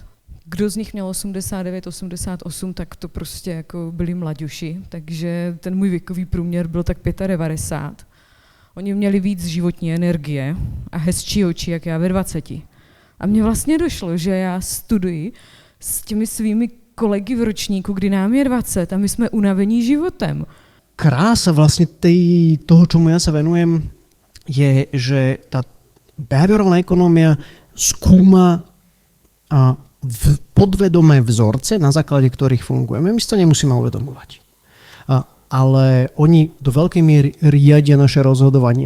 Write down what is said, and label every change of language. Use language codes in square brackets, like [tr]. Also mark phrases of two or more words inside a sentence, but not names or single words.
[cs] Kdo z nich měl 89, 88, tak to prostě jako byli mlaďuši, takže ten můj věkový průměr byl tak 95. Oni měli víc životní energie a hezčí oči, jak já ve 20. A mně vlastně došlo, že já studuji s těmi svými kolegy v ročníku, kdy nám je 20 a my jsme unavení životem. [sk] Krása vlastne toho, čomu ja sa venujem, je, že tá behaviorálna ekonómia skúma podvedomé vzorce, na základe ktorých fungujeme. My si to nemusíme uvedomovať. Ale oni do veľkej miery riadia naše rozhodovanie.